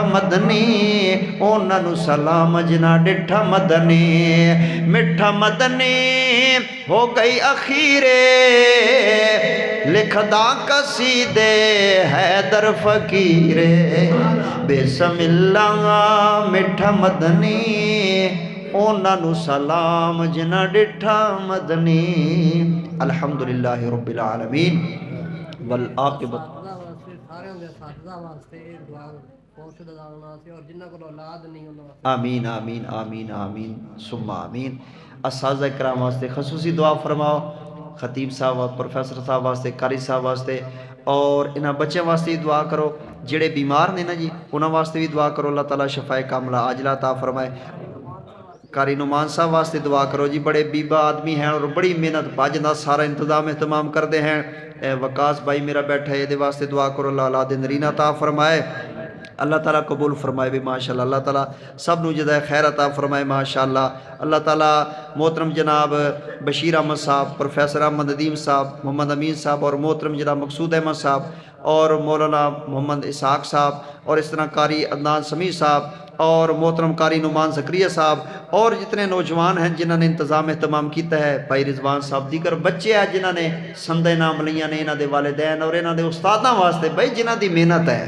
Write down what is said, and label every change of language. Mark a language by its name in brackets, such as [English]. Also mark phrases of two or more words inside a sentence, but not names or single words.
[Punjabi] مدنی انہاں نوں سلام جنہاں ڈٹھا مدنی، مٹھا مدنی ہو گئی اخیرے لکھدا قصیدے حیدر فقیرے، بسم اللہ مٹھا مدنی انہاں نوں سلام جنہاں ڈٹھا مدنی. [Arabic] الحمد لله رب العالمين والعاقبة. آمين آمين آمين آمين ثم آمين. [Punjabi] اساتذہ اکرام واسطے خصوصی دعا فرماؤ، خطیب صاحب پروفیسر صاحب واسطے، قاری صاحب واسطے، اور انہاں بچوں واسطے بھی دعا کرو، جیہڑے بیمار نے نا جی انہاں واسطے بھی دعا کرو، اللہ تعالیٰ شفائے کاملہ عاجلہ عطا فرمائے. قاری نعمان صاحب واسطے دعا کرو جی، بڑے بیبا آدمی ہیں اور بڑی محنت بھج کا سارا انتظام اہتمام کرتے ہیں. وقاص بھائی میرا بیٹھا ہے، یہ واسطے دعا کرو، اللہ اولاد نرینہ عطا فرمائے، اللہ تعالیٰ قبول فرمائے بھی ماشاءاللہ، اللہ تعالیٰ سب نوں جزائے خیر عطا فرمائے ماشاءاللہ. [Urdu] اللہ تعالیٰ محترم جناب بشیر احمد صاحب، پروفیسر احمد ندیم صاحب، محمد امین صاحب، اور محترم جناب مقصود احمد صاحب، اور مولانا محمد اسحاق صاحب، اور اس طرح قاری عدنان سمیع صاحب، اور محترم قاری نعمان زکریا صاحب اور جتنے نوجوان ہیں جنہوں نے انتظام اہتمام کیا ہے، بھائی رضوان صاحب دیگر بچے ہیں جنہوں نے سندے نام لیا نے، انہوں کے والدین اور انہوں کے اساتذہ واسطے بھائی جنہوں کی محنت ہے.